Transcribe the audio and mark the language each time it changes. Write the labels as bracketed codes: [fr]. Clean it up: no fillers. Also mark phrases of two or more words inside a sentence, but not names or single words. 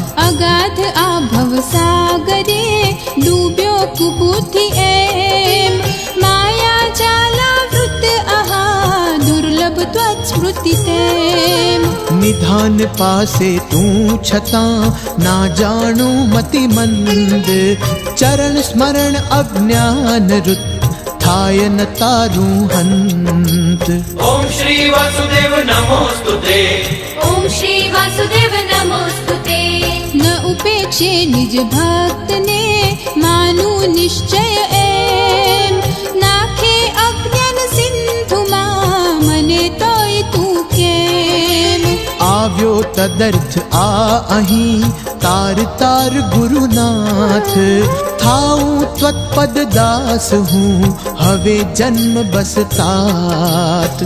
[gu] અગાધ આ ભવસાગરે ડૂબ્યો કુબુદ્ધિ એમ માયા જાલાવૃત આહા દુર્લભ ત્વત્સ્મૃતિ તેમ નિધાન પાસે તું છતાં ના જાણું મતિમંદ ચરણ સ્મરણ અજ્ઞાન રુત થાય ન તારું હંત [sa] ओम श्री वासुदेव नमोस्तुते ॐ श्री वासुदेव नमोस्तुते [gu] ન ઉપેક્ષે નિજ ભક્તને માનું નિશ્ચય એમ નાખે અજ્ઞાન સિંધુમાં મને તોય તું કેમ આવ્યો તદર્થ આ અહીં તાર તાર ગુરુનાથ થાઉં ત્વત્પદ દાસ હું હવે જન્મ બસતાત